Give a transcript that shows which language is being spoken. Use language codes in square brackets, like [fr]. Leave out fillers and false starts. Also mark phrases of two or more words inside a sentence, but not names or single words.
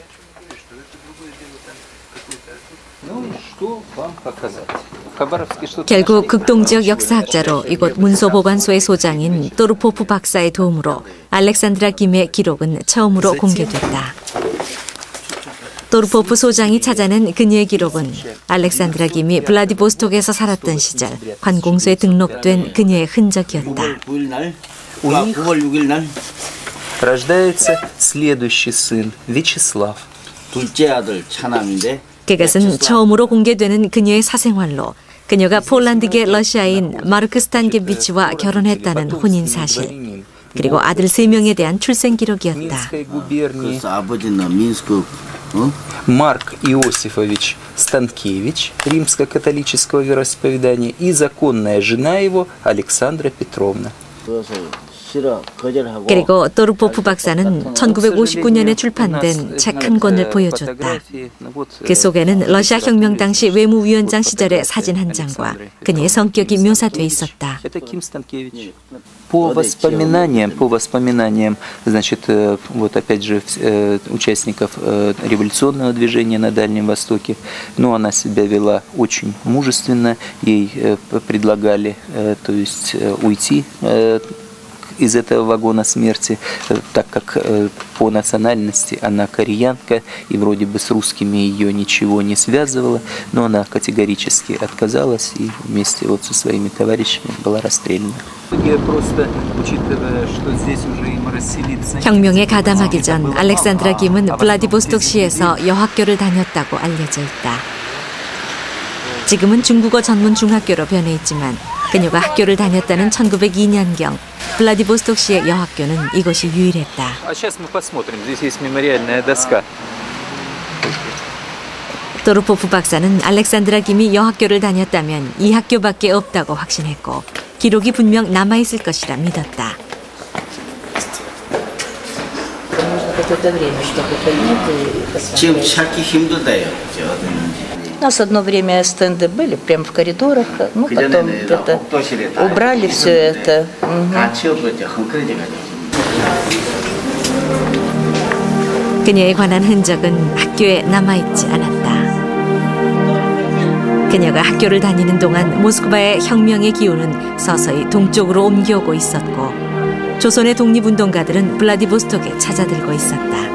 [ko] 결국 극동 지역 역사학자로 이곳 문서보관소의 소장인 또르포프 박사의 도움으로 알렉산드라 김의 기록은 처음으로 공개됐다. 또르포프 소장이 찾아낸 그녀의 기록은 알렉산드라 김이 블라디보스톡에서 살았던 시절 관공서에 등록된 그녀의 흔적이었다. 9월 6일 날 [ru] рождается следующий сын Вячеслав. [ko] 둘째 아들 차남인데 그것은 처음으로 공개되는 그녀의 사생활로 그녀가 폴란드계 러시아인 마르크 스탄게비치와 결혼했다는 혼인 사실, 그리고 아들 3명에 대한 출생 기록이었다. 그래서 아버지는 민스크 [ru] Марк Иосифович Станкевич, римско-католического вероисповедания, и законная жена его Александра Петровна. [ko] 그리고 또르포프 박사는 1959년에 출판된 책 한 권을 보여줬다. 그 속에는 러시아 혁명 당시 외무위원장 시절의 사진 한 장과 그녀의 성격이 묘사돼 있었다. [ru] По воспоминаниям, значит, вот опять же участников революционного движения на Дальнем Востоке, но она себя вела очень мужественно, ей предлагали, то есть, уйти из этого вагона смерти, так как по национальности она кореянка, и вроде бы с русскими ее ничего не связывало, но она категорически отказалась и вместе вот со своими товарищами была расстреляна. [ko] 혁명에 가담하기 전 알렉산드라 김은 블라디보스톡시에서 여학교를 다녔다고 알려져 있다. 지금은 중국어 전문 중학교로 변해 있지만 그녀가 학교를 다녔다는 1902년경 블라디보스톡시의 여학교는 이곳이 유일했다. [ru] А сейчас мы посмотрим. Здесь есть мемориальная доска. [ko] 도르포프 박사는 알렉산드라 김이 여학교를 다녔다면 이 학교밖에 없다고 확신했고 기록이 분명 남아있을 것이라 믿었다. 지금 찾기 힘들다요. [ru] У нас одно время стенды были прямо в коридорах, ну потом это убрали все это. [ko] 그녀에 관한 흔적은 학교에 남아있지 않았다. 그녀가 학교를 다니는 동안 모스크바의 혁명의 기운은 서서히 동쪽으로 옮겨오고 있었고 조선의 독립운동가들은 블라디보스톡에 찾아들고 있었다.